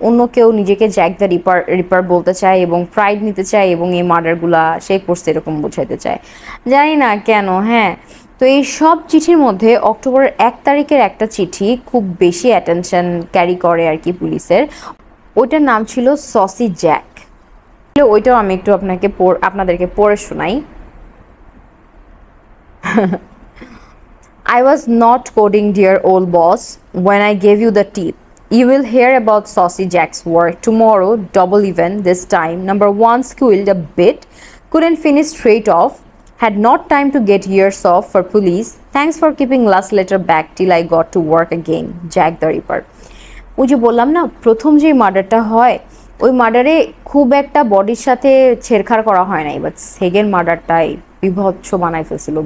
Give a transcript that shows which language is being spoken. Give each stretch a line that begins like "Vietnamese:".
Bangla: অন্য কেউ নিজেকে জ্যাক দ্য রিপার বলতে চায় এবং প্রাইড নিতে চায় এবং এই মার্ডারগুলা সে করছে এরকম বোঝাইতে চায়, জানি না কেন। হ্যাঁ, তো এই সব চিঠির মধ্যে অক্টোবরের 1 তারিখের একটা চিঠি খুব বেশি অ্যাটেনশন ক্যারি করে আর কি পুলিশের। ওইটার নাম ছিল সসি জ্যাক। ওইটাও আমি একটু আপনাদেরকে পড়ে শোনাই।
English: I was not coding, dear old boss, when I gave you the tip. You will hear about Saucy Jack's work tomorrow, double even this time. Number one squealed a bit, couldn't finish straight off, had not time to get years off for police. Thanks for keeping last letter back till I got to work again. Jack the Ripper.
Bangla: ওই যে বললাম না, প্রথম যে মার্ডারটা হয় ওই মার্ডারে খুব একটা বডির সাথে ছেড়খাড় করা হয় নাই, বাট সেকেন্ড মার্ডারটাই বিভৎস বানাই ফেলছিল।